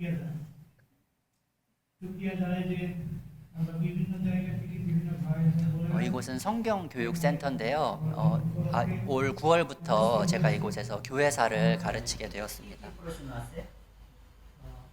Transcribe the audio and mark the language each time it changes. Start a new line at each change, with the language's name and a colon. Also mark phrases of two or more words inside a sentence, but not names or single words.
Bangla: শুকরিয়া জানাই যে আমরা বিভিন্ন জায়গা থেকে বিভিন্ন ভাই
Korean: 이곳은 성경교육센터인데요. 올 9월부터 제가 이곳에서 교회사를 가르치게 되었습니다.